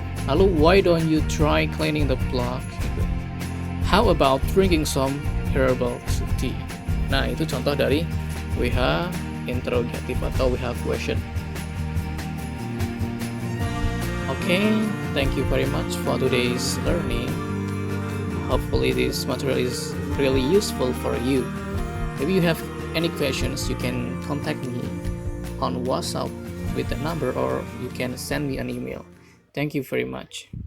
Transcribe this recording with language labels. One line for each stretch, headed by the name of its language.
Indonesian: Lalu
English: why don't you try cleaning the block? How about drinking some herbal tea?
Indonesian: Nah, itu contoh dari WH interrogative atau WH question.
English: Okay, thank you very much for today's learning. Hopefully this material is really useful for you. If you have any questions, you can contact me on WhatsApp with the number, or you can send me an email. Thank you very much.